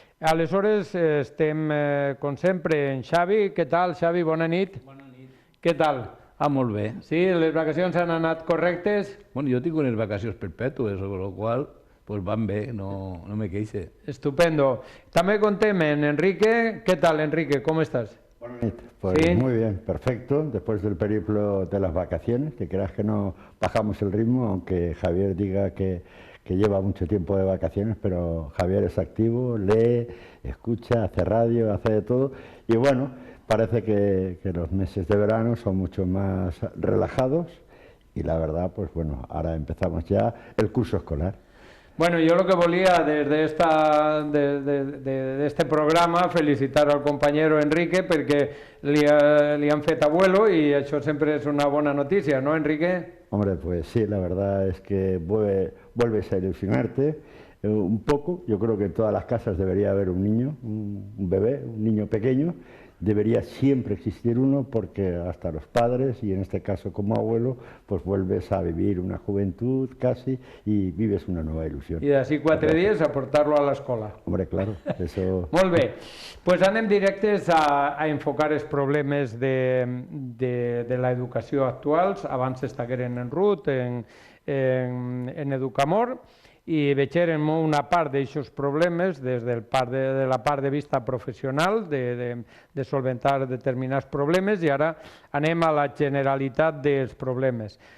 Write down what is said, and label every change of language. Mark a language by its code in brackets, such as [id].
[ca] Aleshores, estem, com sempre, en Xavi. Què tal, Xavi? Bona nit. Bona nit. Què tal? Molt bé. Sí, les vacacions han anat correctes? Bueno, jo tinc unes vacacions perpètues, amb la qual cosa van bé, no me queixe. Estupendo. També contem en Enrique. [es] ¿Qué tal, Enrique? ¿Cómo estás? Buenas noches. Pues ¿sí? Muy bien, perfecto. Después del periplo de las vacaciones, que creas que no bajamos el ritmo, aunque Javier diga que lleva mucho tiempo de vacaciones, pero Javier es activo, lee, escucha, hace radio, hace de todo. Y bueno, parece que los meses de verano son mucho más relajados y la verdad, pues bueno, ahora empezamos ya el curso escolar. [ca] Bueno, jo el que volia des d'este programa felicitar al compañero Enrique perquè li han fet abuelo i això sempre és una bona notícia, ¿no, Enrique? [es] Hombre, pues sí, la verdad es que vuelves a ilusionarte un poco. Yo creo que en todas las casas debería haber un niño, un bebé, un niño pequeño. Debería siempre existir uno porque hasta los padres, y en este caso como abuelo, pues vuelves a vivir una juventud casi y vives una nueva ilusión. [ca] I d'ací 4 dies a portar-lo a l'escola. [es] Hombre, claro, eso... [ca] Molt bé, doncs anem directes a enfocar els problemes de l'educació actuals. Abans estagueren en Ruth, en Educamor, i veiem una part d'aquests problemes des de la part de vista professional, de solventar determinats problemes, i ara anem a la generalitat dels problemes.